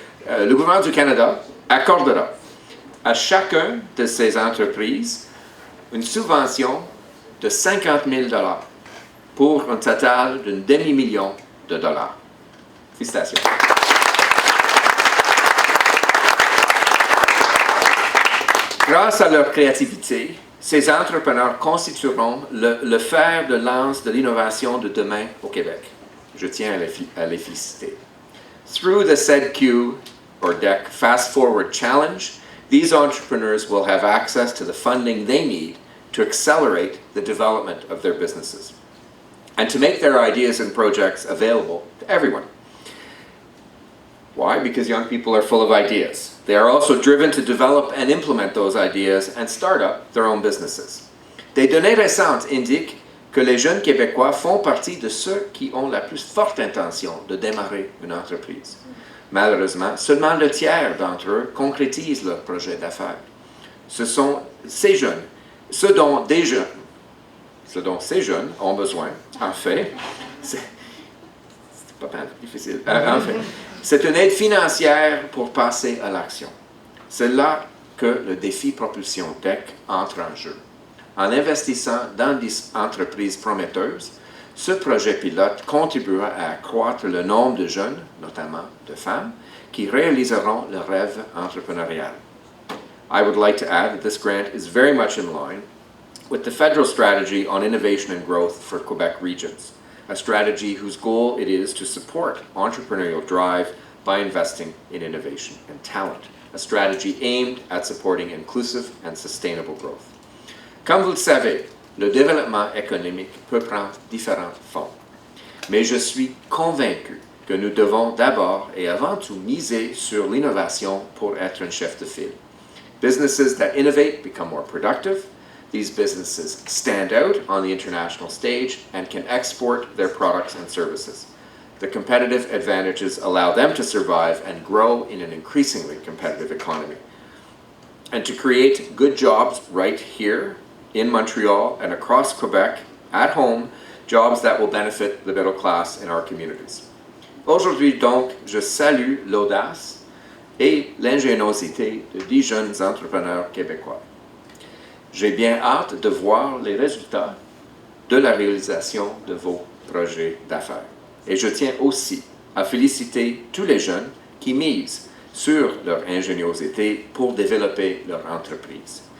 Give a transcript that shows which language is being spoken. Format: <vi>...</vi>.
<fr>Le gouvernement du Canada accordera à chacun de ces entreprises une subvention de 50 000 $ pour un total d'un demi-million de dollars. Félicitations. Grâce à leur créativité, ces entrepreneurs constitueront le fer de lance de l'innovation de demain au Québec. Je tiens à les féliciter.</fr> <en>Through the SEDQ, or DEC, Fast Forward Challenge, these entrepreneurs will have access to the funding they need to accelerate the development of their businesses and to make their ideas and projects available to everyone. Why? Because young people are full of ideas. They are also driven to develop and implement those ideas and start up their own businesses.</en> <fr>Des données récentes indiquent que les jeunes Québécois font partie de ceux qui ont la plus forte intention de démarrer une entreprise. Malheureusement, seulement le tiers d'entre eux concrétisent leur projet d'affaires. Ce sont ces jeunes, ce dont ces jeunes ont besoin, en fait, c'est pas mal difficile, en fait, c'est une aide financière pour passer à l'action. C'est là que le défi Propulsion DEC entre en jeu. En investissant dans des entreprises prometteuses, ce projet pilote contribuera à accroître le nombre de jeunes, notamment de femmes, qui réaliseront le rêve entrepreneurial.</fr> <en>I would like to add that this grant is very much in line with the federal strategy on innovation and growth for Quebec regions, a strategy whose goal it is to support entrepreneurial drive by investing in innovation and talent, a strategy aimed at supporting inclusive and sustainable growth.</en> <fr>Comme vous le savez, le développement économique peut prendre différentes formes, mais je suis convaincu que nous devons d'abord et avant tout miser sur l'innovation pour être un chef de file.</fr> <en>Businesses that innovate become more productive. These businesses stand out on the international stage and can export their products and services. The competitive advantages allow them to survive and grow in an increasingly competitive economy. And to create good jobs right here in Montreal and across Quebec, at home, jobs that will benefit the middle class in our communities.</en> <fr>Aujourd'hui, donc, je salue l'audace et l'ingéniosité de 10 jeunes entrepreneurs québécois. J'ai bien hâte de voir les résultats de la réalisation de vos projets d'affaires. Et je tiens aussi à féliciter tous les jeunes qui misent sur leur ingéniosité pour développer leur entreprise.</fr>